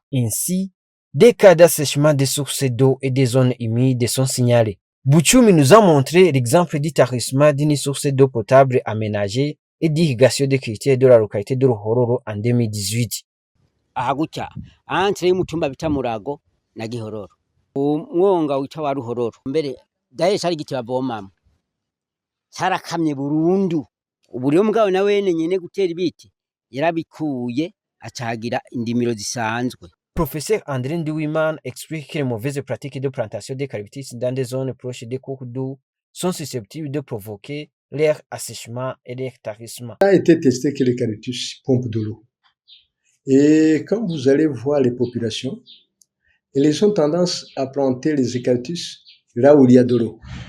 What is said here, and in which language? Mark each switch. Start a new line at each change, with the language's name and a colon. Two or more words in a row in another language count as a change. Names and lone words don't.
French: Ainsi, des cas d'assèchement des sources d'eau et des zones humides sont signalés. Buchumi nous a montré l'exemple du tarissement d'une source d'eau potable aménagée et d'irrigation des critères de la localité de Ruhororo en 2018.
Rundi: Aha gutya entre y'umutumba bita Murago na Gihororo umwonga wita wa Ruhororo mbere daye cari giti bavomamwe carakamye burundu ubu rero mugabo na wene nyene gutera ibiti yarabikuye acagira indimiro zisanzwe.
French: Professeur André Nduwimana explique que les mauvaises pratiques de plantation d'eucalyptus dans des zones proches des cours d'eau sont susceptibles de provoquer leur assèchement et leur tarissement. Ça a été testé que l'eucalyptus pompe de l'eau. Et quand vous allez voir les populations, elles ont tendance à planter les eucalyptus là où il y a de l'eau.